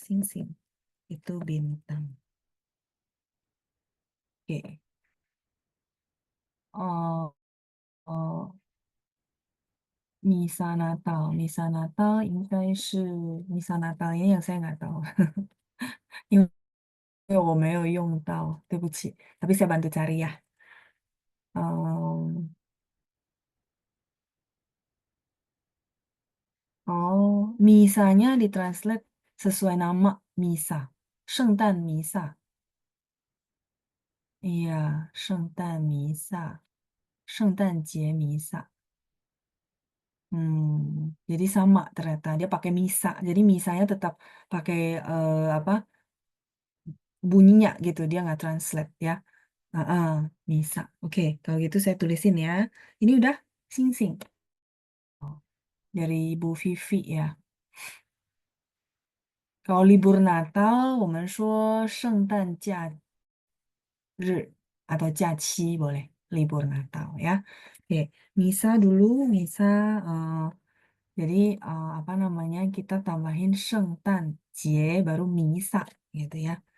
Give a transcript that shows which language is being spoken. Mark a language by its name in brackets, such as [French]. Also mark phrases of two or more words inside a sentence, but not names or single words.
[Indonesian] Sing-sing itu bintang. Oke. Oh, oh, Misa Natal, Misa Natal [Chinese] 应该是 [Indonesian] Misa Natal yang saya nggak tahu. [Chinese] 因为我没有用到，对不起。 [Indonesian] Tapi saya bantu cari ya. Em, oh, misanya ditranslate sesuai nama misa. [Chinese] 圣诞弥撒. Iya, 圣诞弥撒. 圣诞节弥撒. [Indonesian] Jadi sama ternyata dia pakai misa. Jadi misanya tetap pakai apa bunyinya gitu. Dia nggak translate ya. Ah, misa. Oke, kalau gitu saya tulisin ya. Ini udah sing-sing dari Ibu Vivi ya. Kalau libur Natal, [Chinese] 我们说圣诞假日 atau 假期 [Indonesian] boleh libur Natal ya. Oke, misa dulu, misa. eh, jadi apa namanya kita tambahin 圣诞节 baru misa gitu ya.